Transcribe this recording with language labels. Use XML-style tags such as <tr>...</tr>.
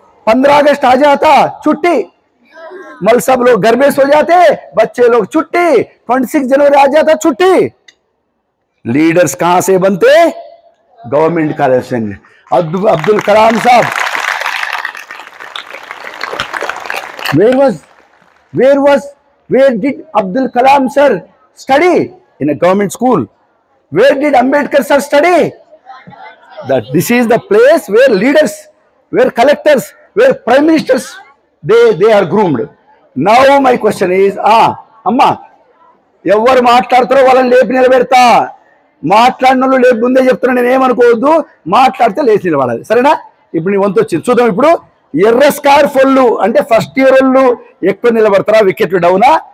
<hi>15 अगस्त आ जाता छुट्टी मल सब लोग घर में सो जाते बच्चे लोग छुट्टी 26 जनवरी आ जाता छुट्टी लीडर्स कहां से बनते गवर्नमेंट कॉलेज से अब्दुल कलाम साहब</hi> <en>Where did Abdul Kalam sir study? In a government school. Where did Ambedkar sir study? That this is the place where leaders, where collectors, where prime ministers, they are groomed. Now my question is, Amma,</en> <te>ఎవరు మాట్లాడతారో వాళ్ళని లేపి నిలబెడతా. మాట్లాడిన వాళ్ళు లేపి ముందే చెప్తున్నా, నేను ఏమనుకోవద్దు, మాట్లాడితే లేచి నిలబడాలి. సరేనా? ఇప్పుడు నీ వంతు వచ్చింది. చూద్దాం ఇప్పుడు. ఎర్ర స్కార్ఫ్ వాళ్ళు అంటే ఫస్ట్ ఇయర్ వాళ్ళు ఎక్కువ నిలబడతారా, వికెట్లు డౌనా?</te>